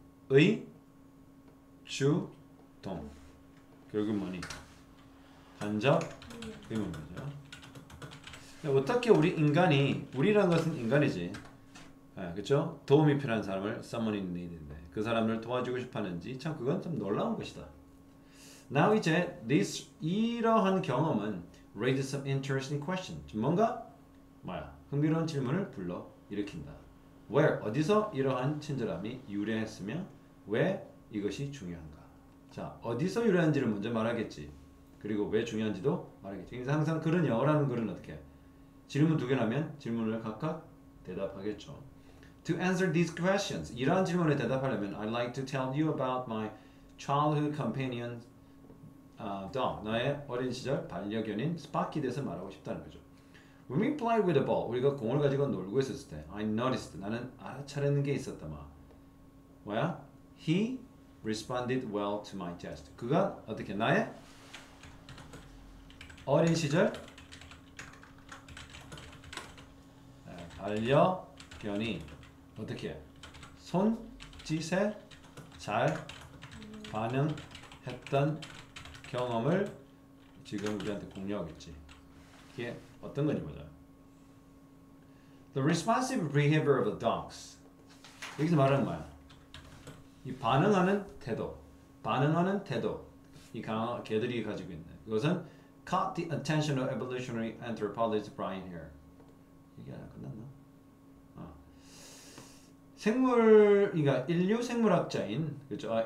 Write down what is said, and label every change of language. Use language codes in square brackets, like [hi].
[ko] 의, 주, 동. 결국 뭐니? 간접 의문문이죠. 어떻게 우리 인간이 우리라는 것은 인간이지, 그렇죠? 도움이 필요한 사람을 [en] someone in need [ko] 인데 그 사람을 도와주고 싶어하는지 참 그건 좀 놀라운 것이다. [en] Now [ko] 이제 이러한 경험은 [en] raises some interesting question. [ko] 뭔가 흥미로운 질문을 불러 일으킨다. Where 어디서 이러한 친절함이 유래했으며 왜 이것이 중요한가? 자, 어디서 유래한지를 먼저 말하겠지. 그리고 왜 중요한지도 말하겠지. 그래서 항상 글은 영어라는 글은 어떻게? 질문 두 개라면 질문을 각각 대답하겠죠. [en] To answer these questions, [ko] 이러한 질문에 대답하려면 [en] I'd like to tell you about my childhood companion dog. [ko] 나의 어린 시절 반려견인 스파키에 대해서 말하고 싶다는 거죠. [en] When we played with the ball, [ko] 우리가 공을 가지고 놀고 있었을 때 [en] I noticed, [ko] 나는 알아차리는 게 있었다. 뭐야? [en] He responded well to my test. [ko] 그가 어떻게 나의 어린 시절 반려견이 어떻게 손짓에 잘 반응했던 경험을 지금 우리한테 공유하겠지. 이게 어떤 건지 보자. [en] The responsive behavior of the dogs. [ko] 여기서 말하는 뭐야? 이 반응하는 태도, 이 개들이 가지고 있는 이것은 [en] caught the attention of evolutionary anthropologist Brian Hare. [ko] 이게 하나 끝났나? 그러니까 인류 생물학자인 그렇죠?